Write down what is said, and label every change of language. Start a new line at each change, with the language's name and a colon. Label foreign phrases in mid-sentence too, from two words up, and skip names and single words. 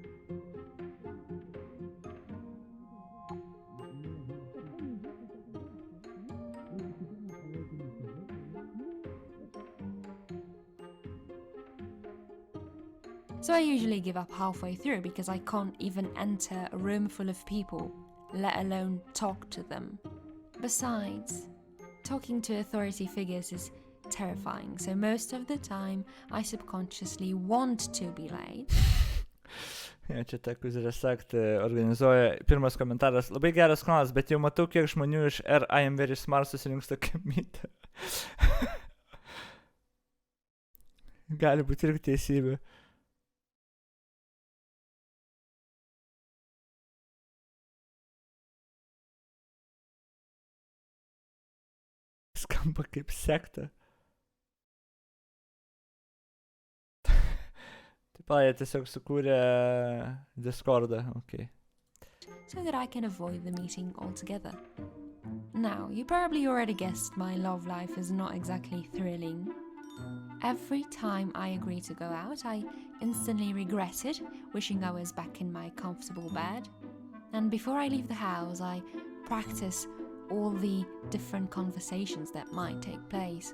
English: So I usually give up halfway through because I can't even enter a room full of people, let alone talk to them. Besides, talking to authority figures is terrifying, so most of the time I subconsciously want to be late.
Lithuanian: Ja, čia ta susirasti organizuoja. Pirmas komentaras. Labai geras kanalas, bet jau matau, kiek žmonių iš
English: I am very smart
Lithuanian: susirinks tokią mytę. Gali būti irgi teisybė. Skamba kaip sekta. Taip, jie tiesiog sukūrė Discordą, okei.
English: so that I can avoid the meeting altogether. Now, you probably already guessed my love life is not exactly thrilling. Every time I agree to go out, I instantly regret it, wishing I was back in my comfortable bed. And before I leave the house, I practice all the different conversations that might take place.